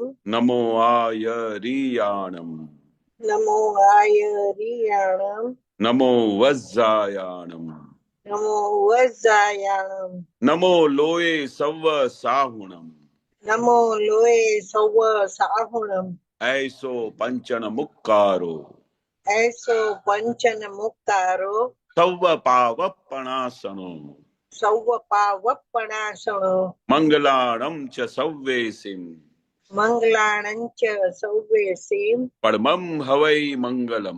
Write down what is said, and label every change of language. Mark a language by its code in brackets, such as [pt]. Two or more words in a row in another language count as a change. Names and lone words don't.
[pra] નમો આયરિયાણમ, નમો આયરિયાણમ, નમો વજ્જાયાણમ, નમો વજ્જાયાણમ, નમો લોય સવ સાહુણમ, નમો લોય સૌ સાહુણમ, ऐसो पंचन मुक्कारो, એસો પંચન મુક્તારો, સવ પાવપણાસણો, સૌ પાવપણાસણો, મંગલાણમ ચ સવ્વેસિમ, મંગલાણંચ સૌવેસીમ, પરમમ હવૈ મંગલમ.